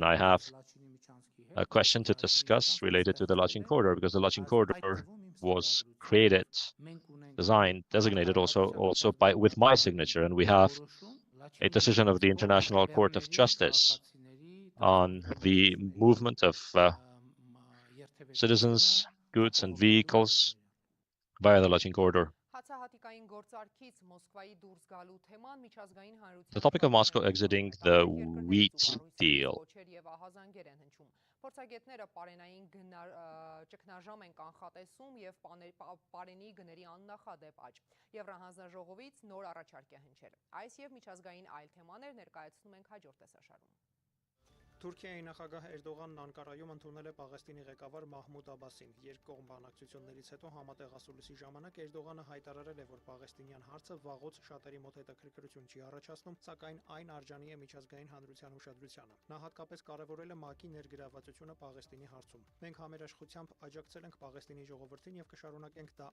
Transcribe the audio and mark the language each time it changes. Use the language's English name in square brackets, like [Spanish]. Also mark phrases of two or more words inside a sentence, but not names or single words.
[English] I have a question to discuss related to the Lachin corridor, because the Lachin corridor was created, designed, designated also with my signature, and we have a decision of the International Court of Justice on the movement of citizens, goods and vehicles via the Lachin corridor. The topic of Moscow exiting the wheat deal. [Armenian] Փորձագետները պարենային ճգնաժամ են կանխատեսում եւ պարենի գների աննախադեպ աճ։ Եվրահանձնաժողովից նոր առաջարկ է հնչել։ Այս եւ միջազգային այլ թեմաներ ներկայացնում ենք հաջորդ տեսաշարում։ Թուրքիայի նախագահ Էրդողանն Անկարայում ընդունել է Պաղեստինի ղեկավար Մահմուդ Աբասին։ Երկկողմ բանակցություններից հետո համատեղասուլիսի ժամանակ Էրդողանը հայտարարել է, որ Պաղեստինյան հարցը վաղուց շատերի մոտ հետաքրքրություն չի առաջացնում, սակայն այն արժանի է միջազգային հանրության ուշադրությանը։ Նա հատկապես կարևորել է ՄԱԿ-ի ներգրավվածությունը Պաղեստինի հարցում։ Մենք համերաշխությամբ աջակցել ենք Պաղեստինի ժողովրդին եւ կշարունակենք դա